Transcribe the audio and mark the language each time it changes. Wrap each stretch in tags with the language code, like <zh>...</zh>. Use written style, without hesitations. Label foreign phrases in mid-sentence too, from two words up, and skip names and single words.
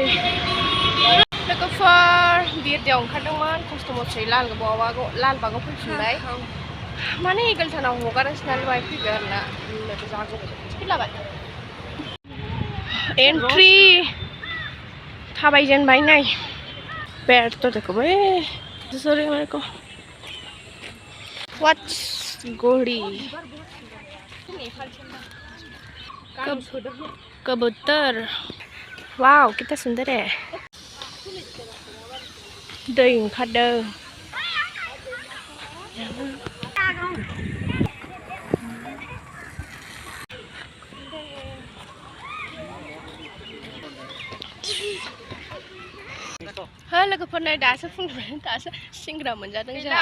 <brx>लोगोफोर बिरदियाव ओंखारदोंमोन खस्थ' मस्थ'यै लालबागाव फैफिनबाय. माने इगलटनाव हगारासिनो नालाय फैबाय आरोना. जागोन. एन्ट्रि थाबायजेनबाय नै. बेरथ' देखोबै. Sorry</brx> <hi>मेरे को. What's गोड़ी? कबूतर. वाव कितना सुंदर है.</hi> <brx>दै ओंखारदों. लोगोफोर नै दासो फुंनिफ्राय दासो सिंग्रा मोनजादों जोंहा.</brx>